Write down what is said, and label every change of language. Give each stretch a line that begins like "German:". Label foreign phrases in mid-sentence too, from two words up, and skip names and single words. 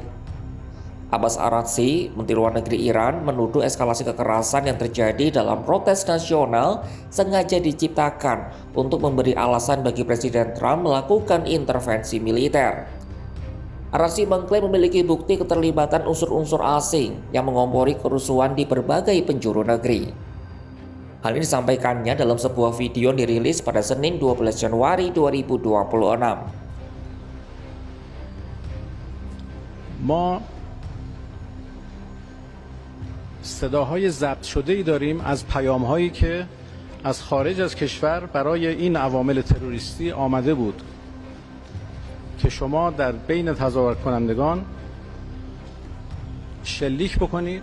Indonesian: Abbas Araghchi, Menteri Luar Negeri Iran, menuduh eskalasi kekerasan yang terjadi dalam protes nasional sengaja diciptakan untuk memberi alasan bagi Presiden Trump melakukan intervensi militer. Araghchi mengklaim memiliki bukti keterlibatan unsur-unsur asing yang mengompori kerusuhan di berbagai penjuru negeri. Hal ini disampaikannya dalam sebuah video yang dirilis pada Senin 12 Januari 2026.
Persian: ما صداهای ضبط شده‌ای داریم از پیام‌هایی که از خارج از کشور برای این عوامل تروریستی آمده بود که شما در بین تظاهر کنندگان شلیک بکنید.